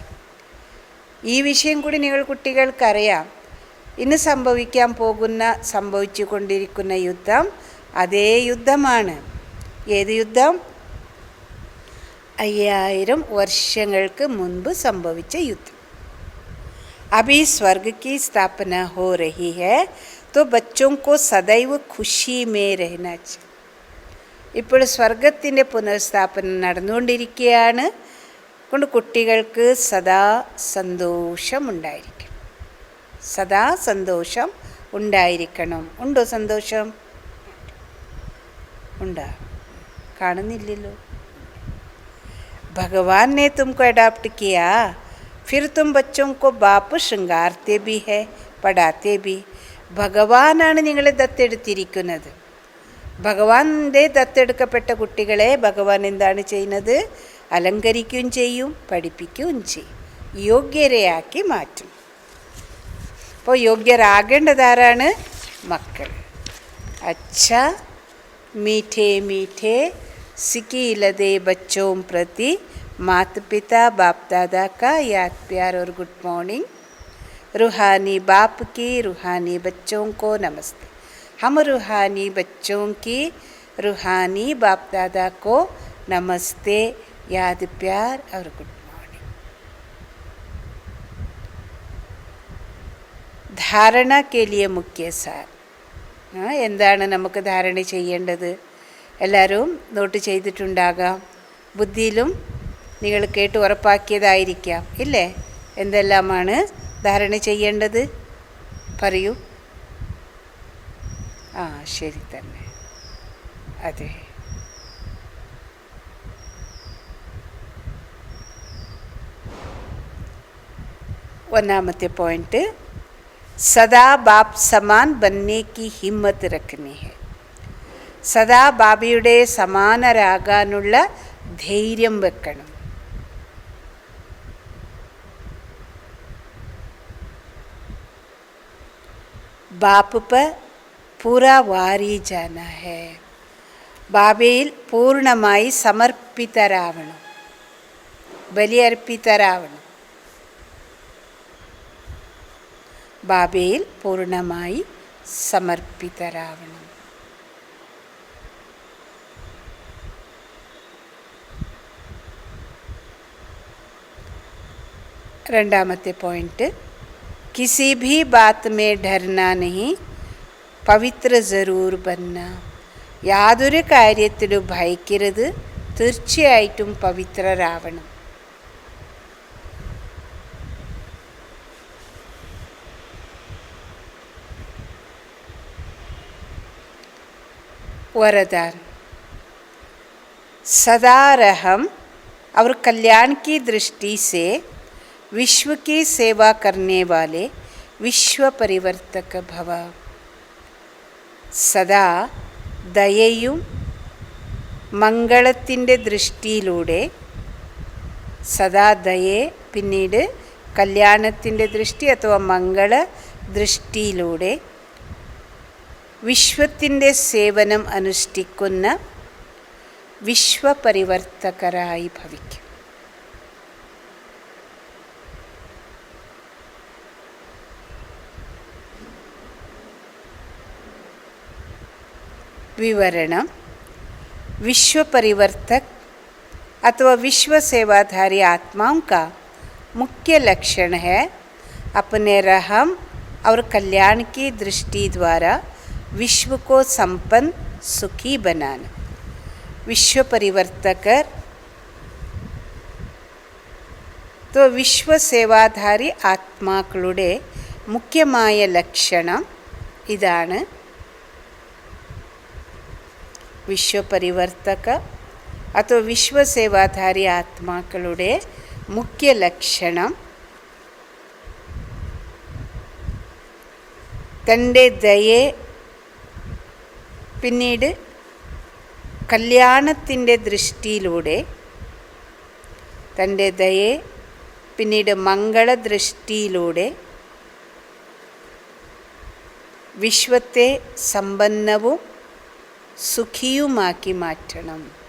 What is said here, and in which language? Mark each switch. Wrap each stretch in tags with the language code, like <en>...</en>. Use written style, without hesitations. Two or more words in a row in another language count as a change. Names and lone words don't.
<ml>ഈ വിഷയം കൂടി നിങ്ങൾ കുട്ടികൾക്കറിയാം. ഇന്ന് സംഭവിച്ചു കൊണ്ടിരിക്കുന്ന യുദ്ധം അതേ യുദ്ധമാണ്. ഏത് യുദ്ധം? 5000 വർഷങ്ങൾക്ക് മുൻപ് സംഭവിച്ച യുദ്ധം.</ml> <hi>अभी स्वर्ग की स्थापना हो रही है तो बच्चों को सदैव खुशी में रहना चाहिए.</hi> <ml>ഇപ്പോൾ സ്വർഗത്തിൻ്റെ പുനഃസ്ഥാപനം നടന്നുകൊണ്ടിരിക്കുകയാണ്. കൊണ്ട് കുട്ടികൾക്ക് സദാ സന്തോഷമുണ്ടായിരിക്കണം. സദാ സന്തോഷം ഉണ്ടായിരിക്കണം. ഉണ്ടോ സന്തോഷം? ഉണ്ടാ? കാണുന്നില്ലല്ലോ.</ml> <hi>भगवान ने तुमको अडॉप्ट किया, फिर तुम बच्चों को बाप शृंगारते भी है, पढ़ाते भी.</hi> <ml>ഭഗവാനാണ് നിങ്ങളെ ദത്തെടുത്തിരിക്കുന്നത്. ഭഗവാന്റെ ദത്തെടുക്കപ്പെട്ട കുട്ടികളെ ഭഗവാൻ എന്താണ് ചെയ്യുന്നത്? അലങ്കരിക്കുകയും ചെയ്യും, പഠിപ്പിക്കുകയും ചെയ്യും, യോഗ്യരയാക്കി മാറ്റും. അപ്പോൾ യോഗ്യരാകേണ്ടതാരാണ്? മക്കൾ.</ml> <hi>अच्छा मीठे मीठे सिकीलदे बच्चों प्रति माता पिता बाप दादा का याद प्यार और</hi> <en>good morning.</en> <hi>रूहानी बाप की रूहानी बच्चों को नमस्ते. हम रूहानी बच्चों की रूहानी बाप दादा को नमस्ते, याद प्यार और</hi> <en>good morning.</en> <hi>धारणा के लिए मुख्य सार.</hi> <ml>എന്താണ് നമുക്ക് ധാരണ ചെയ്യേണ്ടത്? എല്ലാവരും നോട്ട് ചെയ്തിട്ടുണ്ടാകാം, ബുദ്ധിയിലും നിങ്ങൾ കേട്ട് ഉറപ്പാക്കിയതായിരിക്കാം ഇല്ലേ? എന്തെല്ലാമാണ് ധാരണ ചെയ്യേണ്ടത്? പറയൂ. ആ ശരി തന്നെ, അതെ. ഒന്നാമത്തെ പോയിന്റ്,</ml> <hi>सदा बाप समान बनने की हिम्मत रखनी है.</hi> <ml>സദാ ബാബയുടെ സമാനരാകാനുള്ള ധൈര്യം വെക്കണം.</ml> <hi>ബാപ്പ് पर पूरा वारी जाना है.</hi> <ml>ബാബയിൽ പൂർണ്ണമായി സമർപ്പിതരാവണം, ബലിയർപ്പിതരാവണം. ബാബയിൽ പൂർണ്ണമായി സമർപ്പിതരാവണം. രണ്ടാമത്തെ പോയിന്റ്,</ml> <hi>किसी भी बात में डरना नहीं, पवित्र ज़रूर बनना.</hi> <ml>യാതൊരു കാര്യത്തിലും ഭയക്കരുത്, തീർച്ചയായിട്ടും പവിത്രരാവണം.</ml> <hi>वरदान, सदा रहम और कल्याण की दृष्टि से विश्व की सेवा करने वाले विश्व परिवर्तक भव.</hi> <ml>സദാ ദയയും മംഗളത്തിൻ്റെ ദൃഷ്ടിയിലൂടെ, സദാ ദയെ പിന്നീട് കല്യാണത്തിൻ്റെ ദൃഷ്ടി അഥവാ മംഗള ദൃഷ്ടിയിലൂടെ വിശ്വത്തിൻ്റെ സേവനം അനുഷ്ഠിക്കുന്ന വിശ്വപരിവർത്തകരായി ഭവിക്കും.</ml> <hi>विवरण, विश्व परिवर्तक अथवा विश्व सेवाधारी आत्माओं का मुख्य लक्षण है अपने रहम और कल्याण की दृष्टि द्वारा विश्व को संपन्न सुखी बनाना. विश्व परिवर्तकर तो विश्व सेवाधारी</hi> <ml>ആത്മാക്കളുടെ മുഖ്യമായ ലക്ഷണം ഇതാണ്. വിശ്വപരിവർത്തക അഥവാ വിശ്വസേവാധാരി ആത്മാക്കളുടെ മുഖ്യ ലക്ഷണം തൻ്റെ ദയെ പിന്നീട് കല്യാണത്തിൻ്റെ ദൃഷ്ടിയിലൂടെ, തൻ്റെ ദയെ പിന്നീട് മംഗളദൃഷ്ടിയിലൂടെ വിശ്വത്തെ സമ്പന്നവും സുഖിയുമാക്കി മാറ്റണം.</ml>